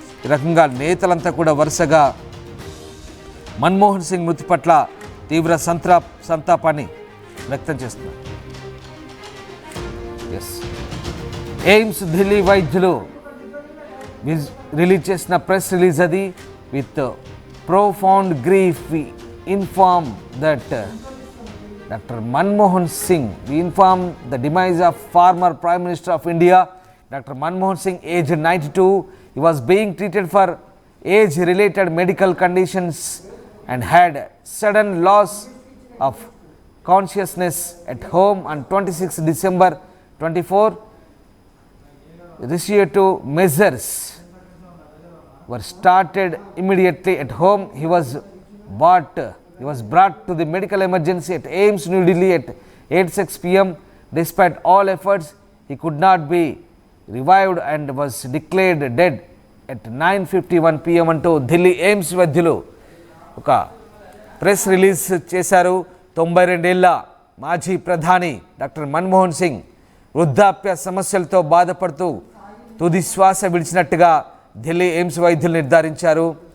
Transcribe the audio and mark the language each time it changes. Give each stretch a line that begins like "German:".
Telugu: ఈ రకంగా నేతలంతా కూడా వరుసగా మన్మోహన్ సింగ్ మృతి పట్ల తీవ్ర సంతాపాన్ని వ్యక్తం చేస్తున్నారు. ఎయిమ్స్ ఢిల్లీ వైద్యులు రిలీజ్ చేసిన ప్రెస్ రిలీజ్ అది.
English: With profound grief we inform that Dr. Manmohan Singh, we inform the demise of former Prime Minister of India, Dr. Manmohan Singh, aged 92. He was being treated for age-related medical conditions and had sudden loss of consciousness at home on 26 December 24. Restrictive measures were started immediately at home. He was brought to the medical emergency at AIIMS New Delhi at 8:06 p.m. Despite all efforts, he could not be revived and was declared dead at 9:51 p.m.
Telugu: అంటూ Delhi AIIMS వైద్యులు ఒక press release చేశారు. 92 ఏళ్ల మాజీ ప్రధాని doctor Manmohan Singh వృద్ధాప్య సమస్యలతో బాధపడుతూ తుది శ్వాస విడిచినట్టుగా ఢిల్లీ ఎయిమ్స్ వైద్యులు నిర్ధారించారు.